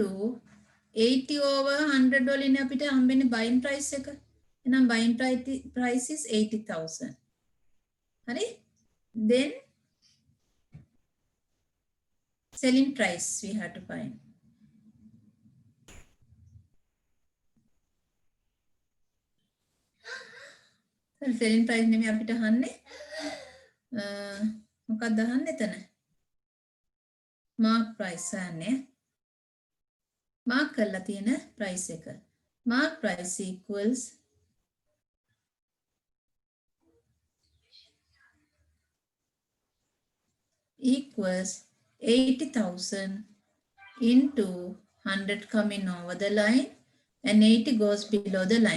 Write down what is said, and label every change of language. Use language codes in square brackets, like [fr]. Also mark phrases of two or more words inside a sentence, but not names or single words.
[si] 80 over 100 වලින් අපිට හම්බෙන්නේ [en] buying price [si] එක. [en] එහෙනම් buying price is 80,000. [si] හරි? [en] Then selling price we have to find. selling price [si] නෙමෙයි අපිට අහන්නේ. මොකක්ද අහන්නේ එතන? [en] mark price [si] අහන්නේ. mark කරලා තියෙන price එක. [en] mark price equals equals 80,000 into 100 coming over the line and 80 goes below the line.